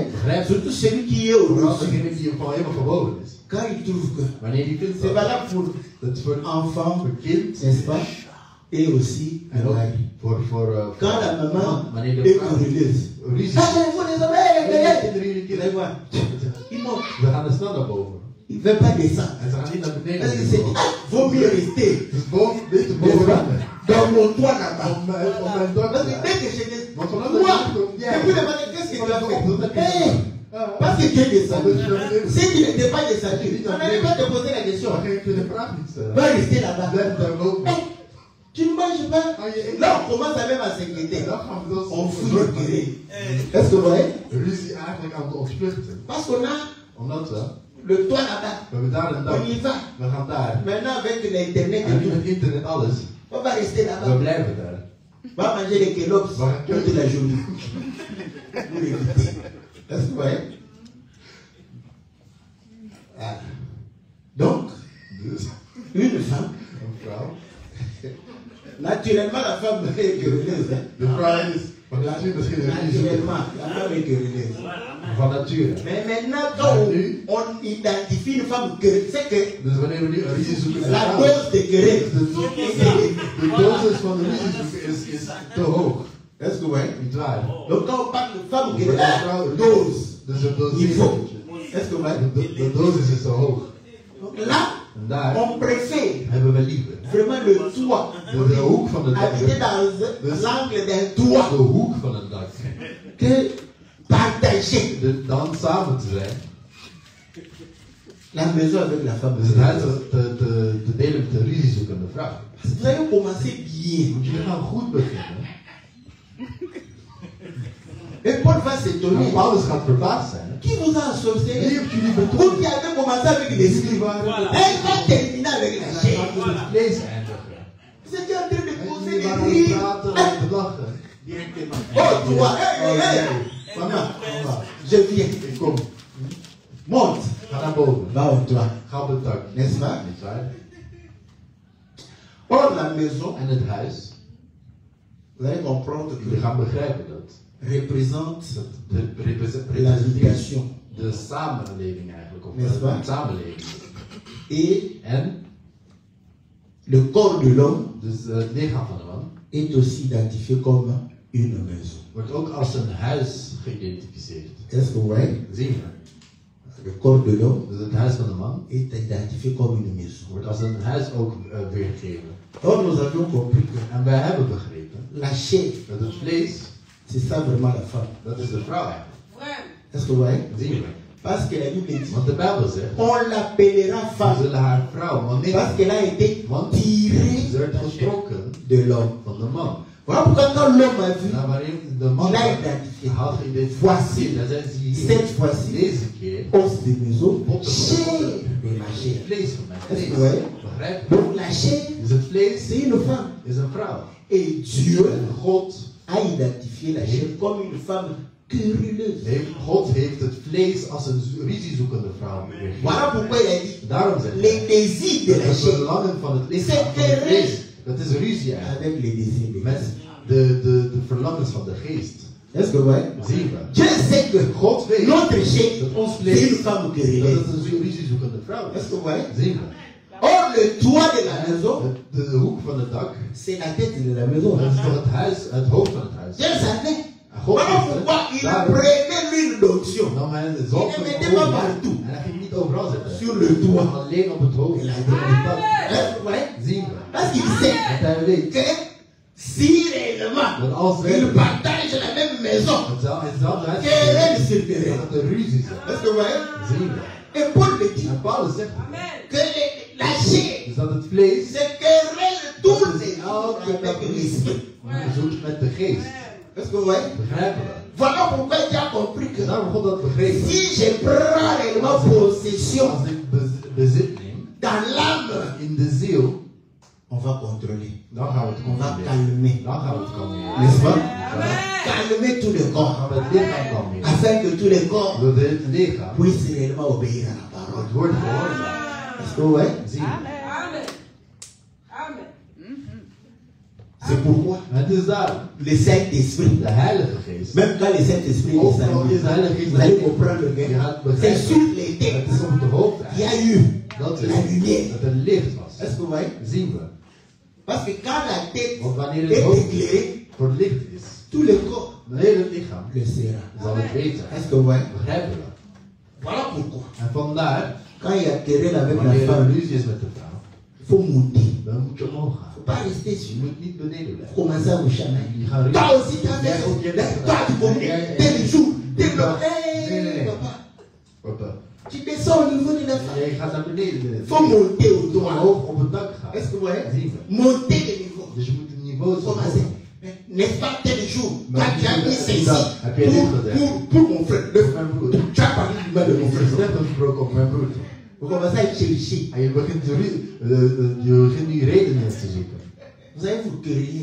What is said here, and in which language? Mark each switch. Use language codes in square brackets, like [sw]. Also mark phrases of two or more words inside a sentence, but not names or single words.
[nl] Begrijp je? [fr] surtout celui qui est au [nl] Vooral [fr] dessus, [nl] degene die gewoon helemaal gebogen is. [fr] quand il trouve que [nl] Wanneer die kind [fr] c'est valable pour [nl] dat is voor [fr] enfant, [nl] voor kind [fr] n'est-ce pas, et aussi [nl] en [fr] un [nl] ook [fr] mari. [nl] voor [fr] Quand la maman [nl] wanneer de [fr] est [nl] vrouw [fr] querelleuse, [nl] ruzie [fr] ah, il faut les oreilles, [nl] kinderen jullie [fr] vous allez [nl] kinderen. [fr] voir, il monte, [nl] We gaan er snel naar boven. [fr] il ne veut pas descendre. [nl] En ze gaan niet naar beneden. [fr] Parce qu'il s'est dit, ah, vaut mieux rester [nl] Dus boven, beter [fr] n'est-ce [nl] boven. [fr] pas, dans mon toit là-bas. [nl] Om mijn dak [fr] Parce que [nl] te [fr] dès que je dis, [nl] Want vanaf [fr] moi, [nl] dat je komt, [fr] et [nl] ja. [fr] puis le matin, qu'est-ce que tu as [nl] Dat [fr] fait? [nl] heb je [fr] Hey, parce que tu es descendu. Si tu n'étais pas descendu, [nl] Niet [fr] on n'allait pas te poser la question. [nl] Dan ga je de vraag niet stellen. [fr] Va rester là-bas. [nl] Blijf daar boven. [fr] Hey, tu ne manges pas. Ah, je- Là, on commence à même à s'inquiéter. [nl] Dan gaan we dus [fr] On fout le querelle. Est-ce que vous voyez? [nl] ruzie eigenlijk aan het ontvluchten. [fr] Parce qu'on a [nl] Omdat we [fr] le toit là-bas. [nl] hebben daar een dak. [fr] On y va. [nl] We gaan daar. [fr] Maintenant, avec l'Internet [nl] En [fr] et [nl] nu [fr] tout, [nl] met internet alles. [fr] on va rester [nl] We [fr] là-bas. [nl] blijven daar. [fr] Va manger les Kellogg's Voilà. toute la journée. Pour éviter. Est-ce que vous voyez? Ah. Donc, [nl] Dus [fr] une femme, [nl] een vrouw. [fr] naturellement la femme est querelleuse. Hein? [nl] De vrouw is van natuur misschien een ruzie. [fr] Naturellement, la femme est querelleuse. [nl] Van nature. [fr] Mais maintenant, quand on identifie une femme querelleuse, c'est que [nl] Dus wanneer we nu een ruzie zoeken met [fr] la [nl] vrouw, [fr] dose de querelle, [nl] de dosis van de ruzie zoeken is te hoog. [fr] est-ce que vous voyez? [nl] Niet waar. [fr] Donc quand on parle de femme [nl] Voor de [fr] querelleuse, [nl] vrouw [fr] dose, [nl] Dus het [fr] niveau. [nl] dosering. [fr] Est-ce que vous voyez? [nl] De dosis is te hoog. [fr] Donc là, [nl] En daar [fr] on préfère [nl] hebben we liever [fr] vraiment le toit. [nl] de hoek van het [fr] Habiter [nl] dak, [fr] dans l'angle d'un toit [nl] de hoek van het dak, [fr] que partager [nl] dan samen te zijn. [fr] la maison avec la femme. [nl] Dus het huis te delen met een ruziezoekende vrouw. [fr] Vous allez commencer bien. [nl] Want jullie gaan goed beginnen. [fr] Et Paul va s'étonner. [nl] En Paulus gaat verbaasd zijn. [fr] Qui vous a associé? [nl] Wie heeft jullie [fr] Vous [nl] betoond? [fr] qui avez commencé avec l'esprit. Elle va terminer avec la [nl] Hij [fr] chair. [nl] gaat met het vlees eindigen. [fr] Vous étiez en train de [nl] En [fr] poser [nl] jullie [fr] des [nl] waren aan het [fr] rires. [nl] praten en te lachen. [fr] Oh, toi, hey. Maman, je viens. [nl] Kom, [fr] Monte. [nl] ga naar boven. [fr] Va au toit. [nl] Ga op het dak. [fr] N'est-ce pas? [nl] Niet waar? [fr] Or, la maison, [nl] En het huis, [fr] vous allez comprendre [nl] jullie [fr] que [nl] gaan begrijpen dat [fr] représente [nl] het representeert [fr] l'habitation. [nl] de samenleving eigenlijk, of [fr] N'est-ce pas? [nl] de samenleving. [fr] Et [nl] En [fr] le corps de l'homme [nl] dus het lichaam van de man [fr] est aussi identifié comme une maison. [nl] wordt ook als een huis geïdentificeerd. [fr] Est-ce que vous voyez? [nl] Zien we. [fr] Le corps de l'homme [nl] Dus het huis van de man [fr] est identifié comme une maison. [nl] wordt als een huis ook weergegeven. [fr] Or, nous avions compris que [nl] En wij hebben begrepen [fr] la chair, [nl] dat het vlees, [fr] c'est ça vraiment la femme. [nl] dat is de vrouw eigenlijk. [fr] Est-ce que vous voyez? [nl] Zien we. [fr] Parce que la Bible dit, [nl] Want de Bijbel zegt, [fr] on l'appellera [nl] we [fr] femme. [nl] zullen haar vrouw man [fr] Parce [nl] nemen. [fr] qu'elle a été [nl] Want [fr] tirée [nl] ze werd getrokken [fr] de l'homme. [nl] van de man. [fr] Voilà pourquoi quand l'homme a vu, [nl] Nou, waarin de man [fr] il a identifié. [nl] had geïdentificeerd. [fr] Voici, [nl] Dan zei ze hier, [fr] cette fois-ci, [nl] deze keer, [fr] os de maison, chair de la [nl] het [fr] chair. [nl] vlees van mijn [fr] Est-ce [nl] vlees. [fr] que vous voyez? [nl] Begrijp je? [fr] Donc la chair, [nl] Dus het vlees [fr] c'est une femme. [nl] is een vrouw. [fr] Et Dieu [nl] En God [fr] a identifié la chair comme une femme querelleuse. [nl] God heeft het vlees als een ruziezoekende vrouw weergegeven. [fr] Voilà pourquoi il a dit, [nl] Daarom zegt [fr] les [nl] hij, [fr] désirs de la [nl] het [fr] chair [nl] verlangen van het lichaam van het vlees, dat is ruzie eigenlijk. [fr] avec les désirs de [nl] Met [fr] l'esprit. [nl] de verlangens van de geest. [fr] Est-ce que vous voyez? [nl] Zien we. [fr] Dieu sait que [nl] God weet [fr] notre chair, [nl] dat ons [fr] c'est une [nl] vlees, [fr] femme [nl] dat [fr] querelleuse. [nl] het een ruziezoekende vrouw [fr] Est-ce [nl] is. [fr] que vous voyez? [nl] Zien we. [fr] Or, le toit de la maison, [nl] De hoek van het dak, [fr] c'est la tête de la maison. [nl] dat is toch het huis, het hoofd van het huis. [fr] Dieu savait. [nl] En God [fr] Voilà [nl] wist [fr] pourquoi [nl] het. [fr] il [nl] Daarom [fr] prenait l'huile d'onction [nl] nam hij de zalf [fr] Il [nl] van [fr] ne [nl] het [fr] mettait pas [nl] olie. [fr] partout. [nl] En hij ging niet overal zitten. [fr] sur le toit. [nl] Alleen op het hoofd. [fr] Il a [nl] En [fr] dit, [nl] op het dak. [fr] est-ce que vous voyez? [nl] Zien we. [fr] Parce qu'il sait [nl] Want hij weet [fr] que si réellement [nl] dat als [fr] il [nl] wij [fr] partage la même maison, [nl] hetzelfde huis [fr] querelle sur [nl] dat [fr] terrain. [nl] het een ruzie is. [fr] Est-ce que vous voyez? [nl] Zien we. [fr] Et Paul le dit [nl] En Paulus zegt [fr] que la chair [nl] dus dat het vlees [fr] se querelle tous [nl] dat [fr] les [nl] is [fr] jours [nl] elke dag [fr] avec l'esprit. [nl] zoekt met de geest. [fr] Est-ce que vous voyez? [nl] Begrijpen we? [fr] Voilà pourquoi il a compris que [nl] Daarom God dat begrepen. [fr] si je prends réellement possession [nl] Als ik bezit neem [fr] dans l'âme, [nl] in de ziel, [fr] on va contrôler, [nl] dan gaan we het [fr] on va [nl] controleren. [fr] calmer, [nl] Dan gaan we het kalmeren. [fr] n'est-ce pas? [nl] Dan [fr] Calmer tout le corps, [nl] gaan we het lichaam kalmeren. [fr] afin que tout le corps [nl] Zodat het lichaam [fr] puisse réellement obéir à la parole. [nl] het woord gehoorzaam. [fr] Est-ce que vous voyez? [nl] Zien we. [fr] C'est pourquoi [nl] Het is daarom. [fr] le Saint-Esprit, [nl] De Heilige Geest. [fr] même quand le Saint-Esprit est [nl] Overal is de Heilige [fr] descendu, [nl] Geest. [fr] vous allez comprendre [nl] Je [fr] que [nl] gaat [fr] c'est [nl] begrijpen. [fr] sur les [nl] Het [fr] têtes [nl] is op de hoofd. [fr] qu'il y a eu [nl] Dat [fr] la lumière. [nl] dat er licht was. [fr] Est-ce que vous voyez? [nl] Zien we. [fr] Parce que quand la tête [nl] Want wanneer het [fr] est [nl] hoofd [fr] éclairée, [nl] voor het licht is, [fr] tout le corps [nl] het hele lichaam [fr] le sera. [nl] zal het weten. [fr] Est-ce que vous voyez? [nl] Begrijpen we? [fr] Voilà pourquoi. [nl] En vandaar, [fr] Quand il y a querelle avec la [nl] wanneer er [fr] femme, [nl] ruzie is met de vrouw, [fr] il faut monter. [nl] dan moet je omhoog gaan. [fr] Il ne faut pas rester [nl] Je [fr] sur. [nl] moet niet beneden blijven. [fr] Commencer à vous chamailler. [nl] Je gaat [fr] Toi aussi, tu as [nl] Jij ook, jij bent [fr] fait. Toi, tu communiques tel jour, tel [nl] Nee, [fr] jour. [nl] nee, nee. [fr] Papa, [nl] Papa, [fr] tu descends au niveau de la femme. [nl] jij gaat naar beneden. [fr] Il faut monter au [nl] Je moet [fr] toit. [nl] omhoog op het dak gaan. [fr] Est-ce que vous voyez? [nl] Zien we. [fr] Monter le niveau. [nl] Dus je moet het niveau zo [fr] Commencer. [nl] hoog. [fr] N'est-ce pas tel jour? Mais Toi, tu as mis ceci [nl] heb je dit gezegd? [fr] pour mon frère. [nl] Mijn broer. [fr] Tu as parlé du mal de mon [nl] Je hebt [fr] frère. [nl] net gesproken op mijn broer. [fr] Vous commencez à chercher. [nl] En je begint nu redenen te zoeken. [fr] Vous allez vous quereller.